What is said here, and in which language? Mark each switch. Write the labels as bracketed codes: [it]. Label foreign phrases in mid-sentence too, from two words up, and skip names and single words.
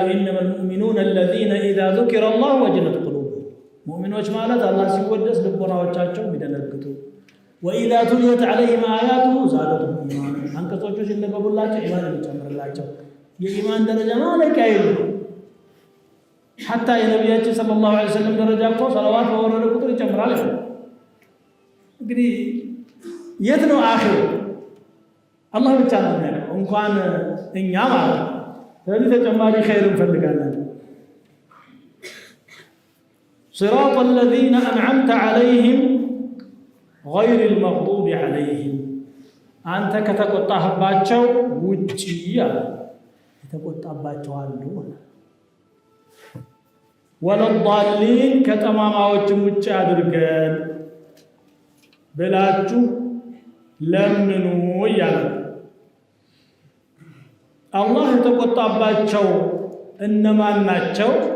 [ar] إنما المؤمنون الذين إذا ذكر الله وجلت قلوبهم [am] ሙእሚኖች ማለት አላህ ሲወደስ ልቦናዎቻቸው የሚደነግጡ [ar] وإذا تليت عليهم آياته زادتهم إيمانا [am] አንቀጾቹ ሲነበቡላቸው ኢማን ይጨምርላቸው። የኢማን ደረጃ ማለቂያ የለውም። حتى የነብያችን [ar] صلى الله عليه وسلم [am] ደረጃ እኮ ሰለዋት በወረደ ቁጥር ይጨምራል። እንግዲህ የት ነው አኺር? አላህ ብቻ ነው የሚያውቀው፣ እንኳን እኛ ማለት ነው። ስለዚህ ተጨማሪ ኸይር እንፈልጋለን። [ar] صراط الذين أنعمت عليهم غير المغضوب عليهم [am] አንተ ከተቆጣህባቸው ውጪ ያለ የተቆጣባቸው አሉ ወለዳሊን ከተማማዎችም ውጪ አድርገን ብላችሁ ለምኑ እያለ አላህ የተቆጣባቸው እነማን ናቸው?